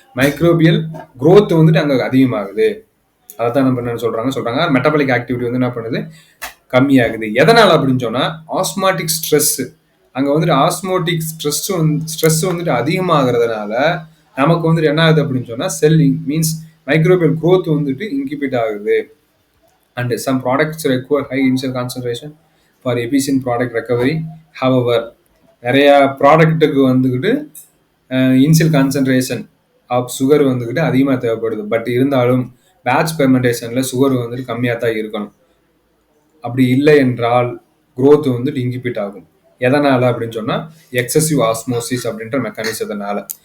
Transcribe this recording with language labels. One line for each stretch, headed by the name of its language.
Tamil: Microbial growth வந்துட்டு அங்கே அதிகமாகுது. அதை தான் நம்ம என்ன சொல்கிறாங்க மெட்டபாலிக் ஆக்டிவிட்டி வந்து என்ன பண்ணுது கம்மியாகுது. எதனால் அப்படின்னு சொன்னால் ஆஸ்மாட்டிக் ஸ்ட்ரெஸ் அங்கே வந்துட்டு ஆஸ்மோட்டிக் ஸ்ட்ரெஸ் வந்துட்டு அதிகமாகிறதுனால நமக்கு வந்துட்டு என்ன ஆகுது அப்படின்னு சொன்னால் செல் மீன்ஸ் மைக்ரோபியல் growth வந்துட்டு இன்கிபிட் ஆகுது.
English: And some products require high initial concentration for efficient product recovery.
Tamil: However, நிறைய ப்ராடக்ட்டுக்கு வந்துக்கிட்டு இனிஷியல் கான்சன்ட்ரேஷன் ஆஃப் சுகர் வந்துக்கிட்டு அதிகமாக தேவைப்படுது. பட் இருந்தாலும் பேட்ச் பெர்மெண்டேஷனில் சுகர் வந்துட்டு கம்மியாக தான் இருக்கணும். அப்படி இல்லை என்றால் growth வந்துட்டு இன்கிபிட் ஆகும். எதனால் அப்படின்னு சொன்னால் எக்ஸசிவ் ஆஸ்மோசிஸ் அப்படின்ற மெக்கானிசத்தினால.